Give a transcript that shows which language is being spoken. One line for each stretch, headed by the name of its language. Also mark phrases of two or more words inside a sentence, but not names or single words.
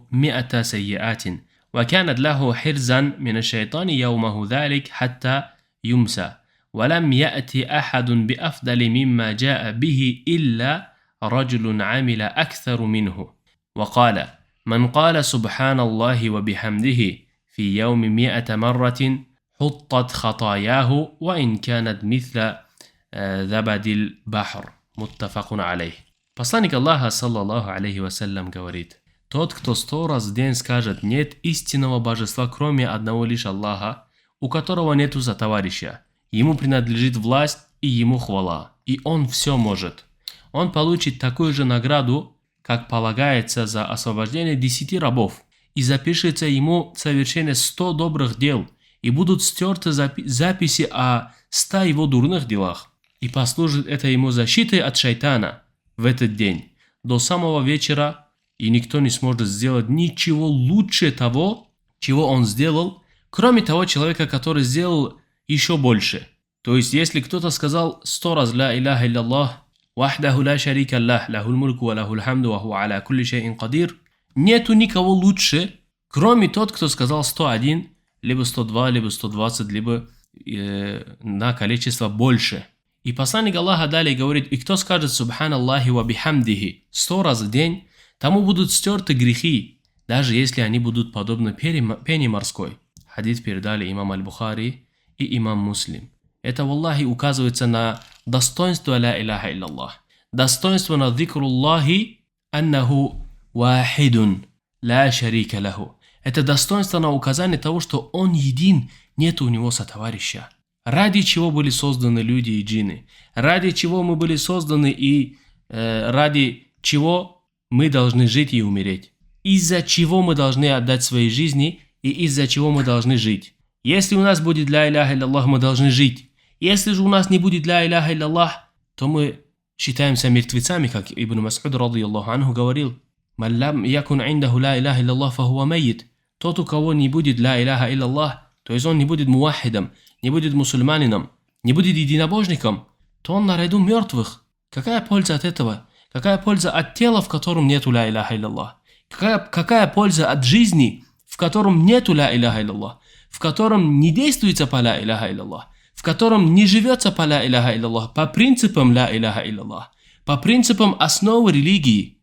Arabic: 100 سيئات وكانت له حرزا من الشيطان يومه ذلك حتى يمسى ولم يأتي أحد بأفضل مما جاء به إلا رجل عمل أكثر منه وقال: من قال سبحان الله وبحمده في يوم 100 مرة حطت خطاياه وإن كانت مثل زبد البحر». متفق عليه.
Russian: Посланник Аллаха,
Arabic: صلى الله عليه وسلم,
Russian: говорит: тот, кто 100 раз в день скажет: нет истинного божества, кроме одного лишь Аллаха, у которого нету сотоварища, ему принадлежит власть и ему хвала, и он все может, он получит такую же награду, как полагается, за освобождение 10 рабов, и запишется ему совершение 100 добрых дел, и будут стерты записи о 100 его дурных делах, и послужит это ему защитой от шайтана в этот день до самого вечера, и никто не сможет сделать ничего лучше того, чего он сделал, кроме того человека, который сделал еще больше. То есть, если кто-то сказал 100 раз
Arabic: «لا إله إلا الله، وحده لا شريك له، له الملك وله الحمد وهو على كل شيء قدير»,
Russian: нету никого лучше, кроме тот, кто сказал 101, либо 102, либо 120, либо на количество больше. И посланник Аллаха далее говорит: и кто скажет
Arabic: «سبحان الله وبحمده»
Russian: 100 раз в день, тому будут стерты грехи, даже если они будут подобны пене морской. Хадис передали имам Аль-Бухари и имам Муслим. Это, валлахи, указывается на достоинство
Arabic: لا إله إلا الله.
Russian: Достоинство на
Arabic: ذكر الله أنه واحد لا شريك له.
Russian: Это достоинство на указание того, что он един, нет у него сотоварища. Ради чего были созданы люди и джинны? Ради чего мы были созданы и ради чего мы должны жить и умереть? Из-за чего мы должны отдать свои жизни и из-за чего мы должны жить? Если у нас будет
Arabic: لا إله إلا الله,
Russian: мы должны жить. Если же у нас не будет
Arabic: لا إله إلا الله,
Russian: то мы считаемся мертвецами, как
Arabic: Ибн Мас'уд رضي الله عنه говорил: «من لم يكن عنده لا إله إلا الله فهو ميت».
Russian: Тот, у кого не будет
Arabic: لا إله إلا الله,
Russian: то есть он не будет муахидом, не будет мусульманином, не будет единобожником, то он наряду мертвых. Какая польза от этого? Какая польза от тела, в котором нету
Arabic: لا إله إلا الله?
Russian: Какая польза от жизни, в котором нету
Arabic: لا إله إلا الله,
Russian: в котором не действуется по
Arabic: لا إله إلا الله,
Russian: в котором не живется по
Arabic: لا إله إلا الله,
Russian: по принципам
Arabic: لا إله إلا الله,
Russian: по принципам основы религии?